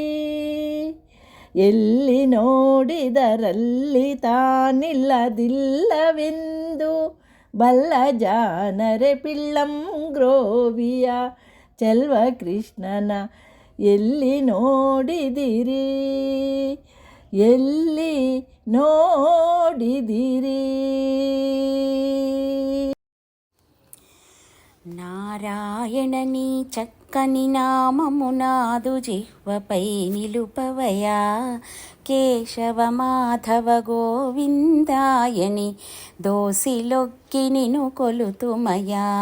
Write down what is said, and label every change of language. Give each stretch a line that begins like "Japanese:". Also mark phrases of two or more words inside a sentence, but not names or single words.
Kannada: ಎಲ್ಲಿ ನೋಡಿದರಲ್ಲಿ ತಾನಿಲ್ಲದಿಲ್ಲವೆಂದು ಬಲ್ಲ ಜಾನರೆ, ಪಿಳ್ಳಂಗ್ರೋವಿಯ ಚೆಲ್ವ ಕೃಷ್ಣನ ಎಲ್ಲಿ ನೋಡಿದಿರಿ. ಎಲ್ಲಿ ನೋಡಿದಿರಿ.
Telugu: నారాయణని చక్కని నామము నాదు జిహ్వపై నిలుపవయా, కేశవ మాధవ గోవిందాయని దోసిలొక్కి నిను కొలుతుమయా.